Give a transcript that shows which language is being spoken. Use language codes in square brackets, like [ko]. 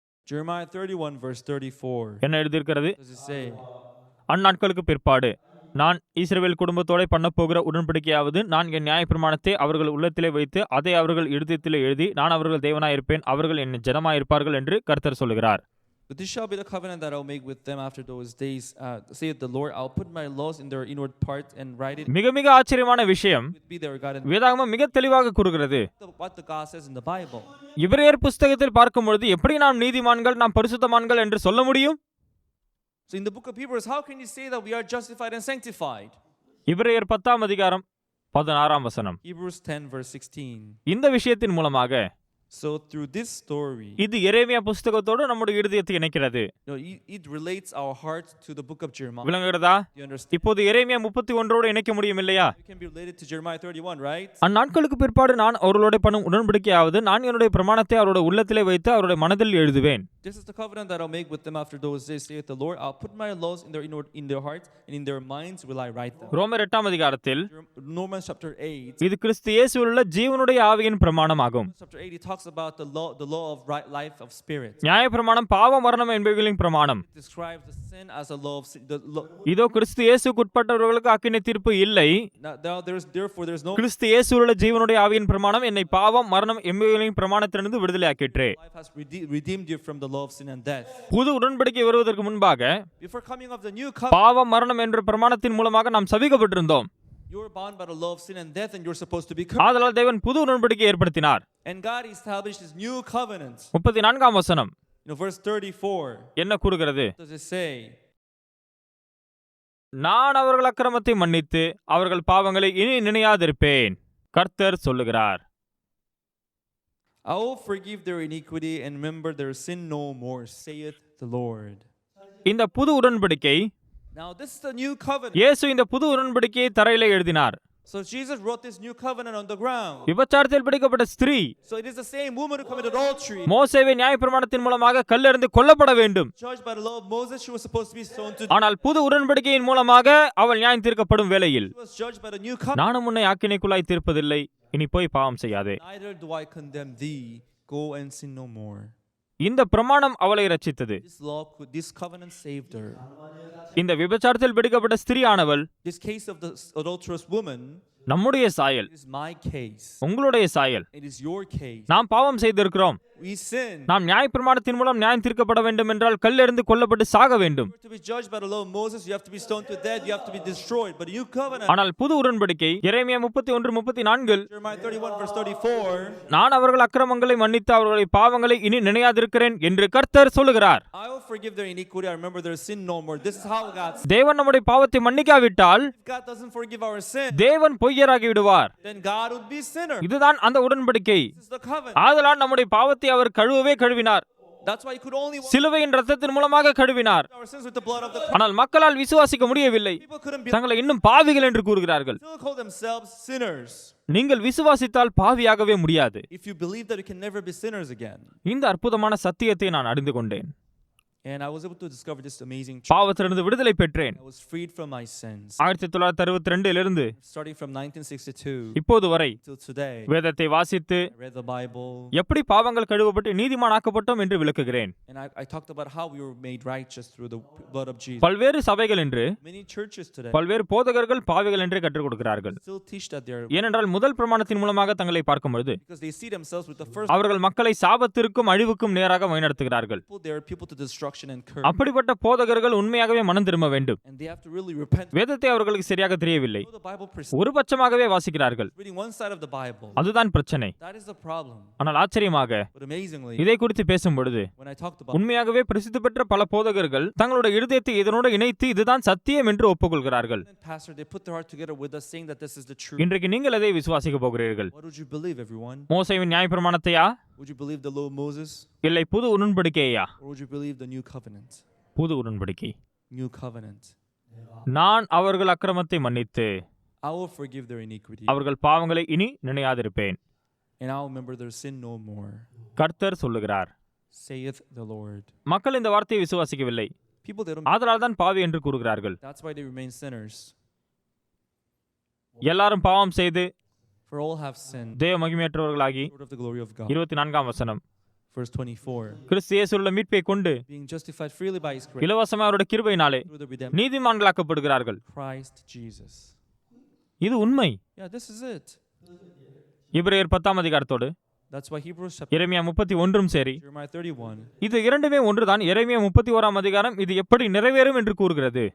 [en] Jeremiah 31 verse 34. [ta] என்ன எழுதியிருக்கிறது? [en] What does it say? [ta] அந்நாட்களுக்கு பிற்பாடு நான் இஸ்ரவேல் குடும்பத்தோட பண்ண போகிற உடன்படிக்கையாவது, நான் என் நியாயப்பிரமாணத்தை அவர்கள் உள்ளத்திலே வைத்து அதை அவர்கள் இருதயத்திலே எழுதி, நான் அவர்கள் தேவனாயிருப்பேன், அவர்கள் என் ஜனமாயிருப்பார்கள் என்று கர்த்தர் சொல்லுகிறார். [en] But this shall be the covenant that I'll make with them after those days, saith the Lord. I'll put my laws in their inward part and write it. [ta] மிக மிக ஆச்சரியமான விஷயம் [en] Be their God. And [ta] வேதாகமம் மிக தெளிவாக கூறுகிறது. [en] what the God says in the Bible. [ta] எபிரேயர் புஸ்தகத்தில் பார்க்கும் பொழுது எப்படி நாம் நீதிமான்கள், நாம் பரிசுத்தமான்கள் என்று சொல்ல முடியும்? [en] So in the book of Hebrews, how can you say that we are justified and sanctified? [ta] எபிரேயர் 10 அதிகாரம் 16 வசனம். [en] Hebrews 10 verse 16. [ta] இந்த விஷயத்தின் மூலமாக [en] So through this story, [ta] இது எரேமியா புஸ்தகத்தோடு நம்முடைய இருதயத்தை இணைக்கிறது. [en] it relates our heart to the book of Jeremiah. [ta] விளங்குகிறதா? [en] You understand? [ta] இப்போது எரேமியா 31 இணைக்க முடியும் இல்லையா? [en] We can be related to Jeremiah 31, right? [ta] அந்நாட்களுக்கு பிற்பாடு நான் அவர்களோட பண்ணும் உடன்படிக்கையாவது, நான் என்னுடைய பிரமாணத்தை அவருடைய உள்ளத்திலே வைத்து அவருடைய மனதில் எழுதுவேன். [en] This is the covenant that I'll make with them after those days, saith the Lord. I'll put my laws in their hearts, and in their minds will I write them. [ta] ரோமர் 8 அதிகாரத்தில் [en] Romans chapter 8. [ta] இது கிறிஸ்து இயேசுவில் உள்ள ஜீவனுடைய ஆவியின் பிரமாணமாகும். [en] Chapter 8 it talks about the law of right life of spirit. [ta] நியாயப்பிரமாணம் பாவ மரணம் என்பவைகளின் பிரமாணம். [en] It describes the sin as a law of sin. [ta] இதோ கிறிஸ்து இயேசுக்கு உட்பட்டவர்களுக்கு அக்கினி தீர்ப்பு இல்லை. [en] Now therefore there's no [ta] கிறிஸ்து இயேசுவில் உள்ள ஜீவனுடைய ஆவியின் பிரமாணம் என்னை பாவம் மரணம் என்பவைகளின் பிரமாணத்திலிருந்து விடுதலையாக்கிற்றே. [en] life has redeemed you from the law of sin and death. [ta] புது உடன்படிக்கை வருவதற்கு முன்பாக [en] Before coming of the new covenant, [ta] பாவம் மரணம் என்ற பிரமாணத்தின் மூலமாக நாம் சபிக்கப்பட்டிருந்தோம். [en] you were bound by the law of sin and death, and you're supposed to be [ta] ஆதலால் தேவன் புது உடன்படிக்கை ஏற்படுத்தினார். [en] and God established his new covenant. [ta] 34 வசனம் [en] Verse 34. [ta] என்ன கூறுகிறது? [en] What does it say? [ta] நான் அவர்கள் அக்கிரமத்தை மன்னித்து அவர்கள் பாவங்களை இனி நினையாதிருப்பேன், கர்த்தர் சொல்லுகிறார். [en] I will forgive their iniquity and remember their sin no more, saith the Lord. [ta] இந்த புது உடன்படிக்கை, [en] Now this is the new covenant. [ta] இயேசு இந்த புது உடன்படிக்கையை தரையிலே எழுதினார். [en] So Jesus wrote this new covenant on the ground. [ta] விபச்சாரத்தில் பிடிக்கப்பட்ட ஸ்திரீ [en] So it is the same woman who committed adultery. [ta] மோசேவின் நியாயப்பிரமாணத்தின் மூலமாக கல்லெறிந்து கொல்லப்பட வேண்டும். [en] Judged by the law of Moses, she was supposed to be stoned to death. [ta] ஆனால் புது உடன்படிக்கையின் மூலமாக அவள் நியாயம் தீர்க்கப்படும் வேளையில், [en] She was judged by the new covenant. [ta] நானும் உன்னை ஆக்கினைக்குள்ளாய் தீர்ப்பதில்லை, இனி போய் பாவம் செய்யாதே. [en] Neither do I condemn thee. Go and sin no more. [ta] இந்த பிரமாணம் அவளை ரட்சித்தது. [en] This covenant saved her. [ta] இந்த விபச்சாரத்தில் பிடிக்கப்பட்ட ஸ்திரீயானவள் [en] This case of the adulterous woman [ta] நம்முடைய சாயல், [en] is my case. [ta] உங்களுடைய சாயல். [en] It is your case. [ta] நாம் பாவம் செய்திருக்கிறோம். [en] We sin. [ta] நாம் நியாயப்பிரமாணத்தின் மூலம் நியாயம் தீர்க்கப்பட வேண்டும் என்றால் கல்லெறிந்து கொல்லப்பட்டு சாக வேண்டும். [en] To be judged by the law of Moses, you have to be stoned to death, you have to be destroyed. But new covenant, [ta] ஆனால் புது உடன்படிக்கை எரேமியா 31:34 [en] Jeremiah 31 verse 34, நான் அவர்கள் அக்கிரமங்களை மன்னித்து அவர்களுடைய பாவங்களை இனி நினையாதிருக்கிறேன் என்று கர்த்தர் சொல்லுகிறார். I will forgive their iniquity, I remember their sin no more. This is how God says. [ta] தேவன் நம்முடைய பாவத்தை மன்னிக்காவிட்டால் [en] If God doesn't forgive our sin, [ta] தேவன் பொய்யராகி விடுவார். [en] then God would be sinner. [ta] இதுதான் அந்த உடன்படிக்கை. [en] This is the covenant. [ta] ஆதலால் நம்முடைய பாவத்தை அவர் கழுவினார். [en] That's why he could only wash [ta] சிலுவையின் இரத்தத்தின் மூலமாக கழுவினார். [en] our sins with the blood of the cross. [ta] ஆனால் மக்களால் விசுவாசிக்க முடியவில்லை. [en] People couldn't be [ta] தங்களை இன்னும் பாவிகள் என்று கூறுகிறார்கள். [en] still call themselves sinners. [ta] நீங்கள் விசுவாசித்தால் பாவியாகவே முடியாது. [en] If you believe that you can never be sinners again. [ta] இந்த அற்புதமான சத்தியத்தை நான் அறிந்து கொண்டேன். [en] And I was able to discover this amazing truth. [ta] பாவத்திலிருந்து விடுதலை பெற்றேன். [en] I was freed from my sins. 1962 Starting from 1962 [ta] இப்போது வரை [en] till today, [ta] வேதத்தை வாசித்து [en] I read the Bible. [ta] எப்படி பாவங்கள் கழுவப்பட்டு நீதிமானாக்கப்பட்டோம் என்று விளக்குகிறேன். [en] And I talked about how we were made righteous through the blood of Jesus. [ta] பல்வேறு சபைகள் என்று [en] Many churches today [ta] பல்வேறு போதகர்கள் பாவிகள் என்றே கற்றுக் கொடுக்கிறார்கள். [en] still teach that they're [ta] ஏனென்றால் முதல் பிரமாணத்தின் மூலமாக தங்களை பார்க்கும் பொழுது [en] because they see themselves with the first [ta] அவர்கள் மக்களை சாபத்திற்கும் அழிவுக்கும் நேராக வழிநடத்துகிறார்கள். [en] people. They are people to destruction. destruction and curse. [ta] அப்படிப்பட்ட போதகர்கள் உண்மையாகவே மனம் திரும்ப வேண்டும். [en] And they have to really repent. [ta] வேதத்தை அவர்களுக்கு சரியாக தெரியவில்லை. [en] Know the Bible [ta] ஒரு பட்சமாகவே வாசிக்கிறார்கள். [en] reading one side of the Bible. [ta] அதுதான் பிரச்சனை. [en] That is the problem. [ta] ஆனால் ஆச்சரியமாக [en] But amazingly, [ta] இதை குறித்து பேசும் பொழுது [en] when I talked about [ta] உண்மையாகவே பிரசித்தி பெற்ற பல போதகர்கள் தங்களுடைய இருதயத்தை இதனோடு இணைத்து இதுதான் சத்தியம் என்று ஒப்புக்கொள்கிறார்கள். [en] pastor, they put their heart together with us saying that this is the truth. [ta] இன்றைக்கு நீங்கள் எதை விசுவாசிக்க போகிறீர்கள்? [en] What would you believe, everyone? [ta] மோசேவின் நியாயப்பிரமாணத்தையா [en] Would you believe the law of Moses? [ta] இல்லை புது உடன்படிக்கையா? [en] Or would you believe the new covenant? [ta] புது உடன்படிக்கை. [en] New covenant. [ta] நான் அவர்கள் அக்கிரமத்தை மன்னித்து [en] I will forgive their iniquity. [ta] அவர்கள் பாவங்களை இனி நினையாதிருப்பேன். [en] And I will remember their sin no more. [ta] கர்த்தர் சொல்லுகிறார். [en] Saith the Lord. [ta] மக்கள் இந்த வார்த்தையை விசுவாசிக்கவில்லை. [en] People, they don't. [ta] ஆதலால் தான் பாவி என்று கூறுகிறார்கள். [en] That's why they remain sinners. [ta] எல்லாரும் பாவம் செய்து [en] For all have sinned. [ta] தேவ மகிமையற்றவர்களாகி [en] Short of the glory of God. [ta] 24ஆம் வசனம். [en] Verse 24. [ta] கிறிஸ்து இயேசுவுள்ள மீட்பை கொண்டு [en] Being justified freely by His grace [ta] இலவசமாக அவருடைய கிருபையினாலே [en] through the redemption [ta] நீதிமான்களாக்கப்படுகிறார்கள். [en] of Christ Jesus. [ta] இது உண்மை. [en] Yeah, this is it. [ta] எபிரேயர் 10ஆம் அதிகாரத்தோடு [en] That's why Hebrews chapter [ta] எரேமியா 31 சரி. [en] Jeremiah 31 [ta] இது இரண்டுமே ஒன்றுதான். எரேமியா 31ஆம் அதிகாரம் இது எப்படி நிறைவேறும் என்று கூறுகிறது.